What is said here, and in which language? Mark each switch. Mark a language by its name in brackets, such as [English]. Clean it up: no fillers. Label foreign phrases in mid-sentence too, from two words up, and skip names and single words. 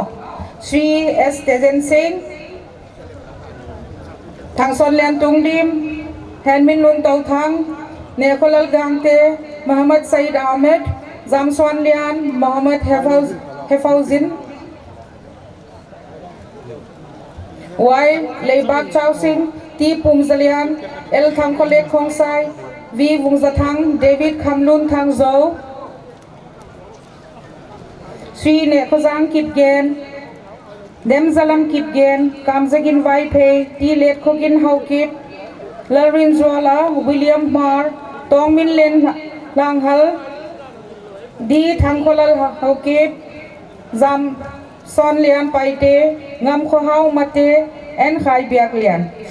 [English] Sri S Tejen Singh, Thang Son Lian Tung Dim, Hen Min Lun Tau Thang, Nekolal Gangte, Muhammad Said Ahmed, Zam Swan Lian, Muhammad Hefauzin, Y Leibak Chau Singh, T Pum Zalian, El Thang Kolek Kong Sai, V Vung Zathang, David Kamlun Thang Zo, Sri Nekozang Kip Gen, Dem Zalam Kip Gen, Kamzagin Vai Pei, T Let Kogin Hau Kip, Lalrin Zwala, William Mar, Tong Min Len Lang Hal, D Thang Kolal Hau Kip, Zam Son Lian Paite, Ngam Kho Hau Mate, and Khai Biak Lian.